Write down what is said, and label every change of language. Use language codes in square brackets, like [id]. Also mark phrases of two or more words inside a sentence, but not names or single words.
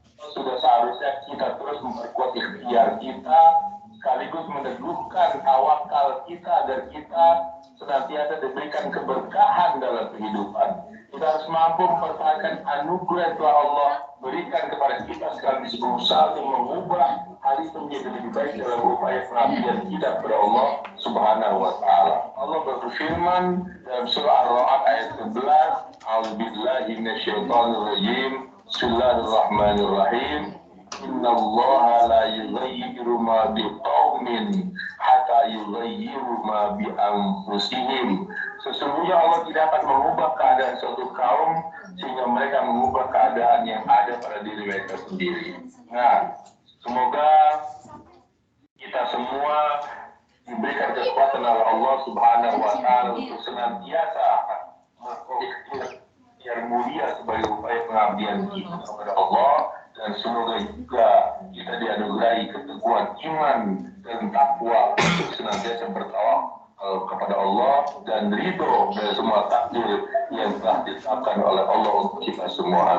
[id] Sudah seharusnya kita terus memperkuat ikhtiar kita, sekaligus meneguhkan tawakal kita agar kita senantiasa diberikan keberkahan dalam kehidupan. Kita harus mampu mempertahankan anugerah yang telah Allah berikan kepada kita, sekaligus berusaha untuk mengubah hal itu menjadi lebih baik dalam upaya pengabdian kita kepada Allah [ar] سبحانه وتعالى. [id] Allah berfirman dalam surah Ar-Ra'd ayat 11, [ar] أعوذ بالله من الشيطان الرجيم. بسم الله الرحمن الرحيم. إن الله لا يغير ما بقوم حتى يغيروا ما بأنفسهم. [id] Sesungguhnya Allah tidak akan mengubah keadaan suatu kaum sehingga mereka mengubah keadaan yang ada pada diri mereka sendiri. Nah, semoga kita semua diberikan kekuatan oleh Allah [ar] سبحانه وتعالى [id] untuk senantiasa yang mulia sebagai upaya pengabdian kita kepada Allah, dan semoga juga kita dianugerahi keteguhan iman dan takwa untuk senantiasa bertawakal kepada Allah dan ridho dari semua takdir yang telah ditetapkan oleh Allah untuk kita semua.